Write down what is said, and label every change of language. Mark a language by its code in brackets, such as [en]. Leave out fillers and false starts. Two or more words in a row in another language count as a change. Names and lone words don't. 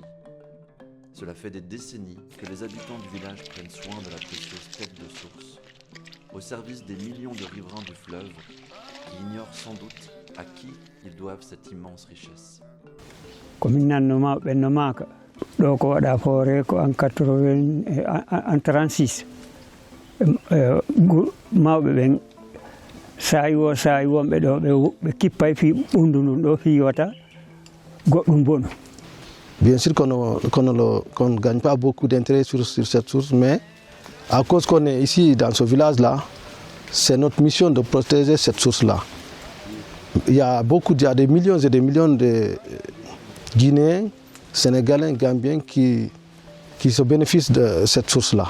[fr] Cela fait des décennies que les habitants du village prennent soin de la précieuse tête de source, au service des millions de riverains du fleuve qui ignorent sans doute à qui ils doivent cette immense richesse. [ff] Donc en 36 mawɓe ɓen sayi wonɓe ɗo ɓe kippay fi ɓundu ndun ɗo fiwata goɗɗum bonu. [fr] Bien sûr qu'on ne gagne pas beaucoup d'intérêt sur cette source, mais à cause qu'on est ici dans ce village-là, c'est notre mission de protéger cette source-là. Il y a des millions et des millions de Guinéens, Sénégalais, Gambiens qui se bénéficient de cette source-là.